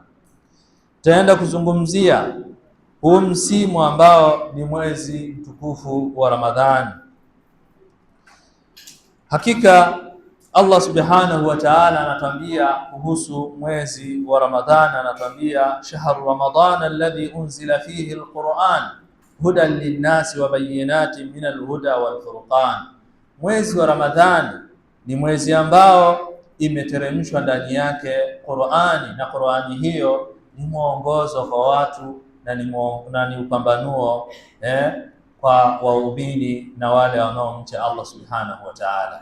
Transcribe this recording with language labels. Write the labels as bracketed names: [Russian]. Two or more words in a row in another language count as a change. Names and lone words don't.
[Swahili] Tutaenda kuzungumzia huu msimu ambao ni mwezi mtukufu wa Ramadhani. Hakika Allah [Arabic] سبحانه وتعالى [Swahili] anatuambia kuhusu mwezi wa Ramadhan, anatuambia [Arabic] شهر رمضان الذي أنزل فيه القرآن هدى للناس وبينات من الهدى والفرقان. [Swahili] Mwezi wa Ramadhani ni mwezi ambao imeteremshwa ndani yake Qur'ani, na Qur'ani hiyo ni mwongozo kwa watu na ni upambanuo kwa waumini na wale wanaomcha Allah [Arabic] سبحانه وتعالى.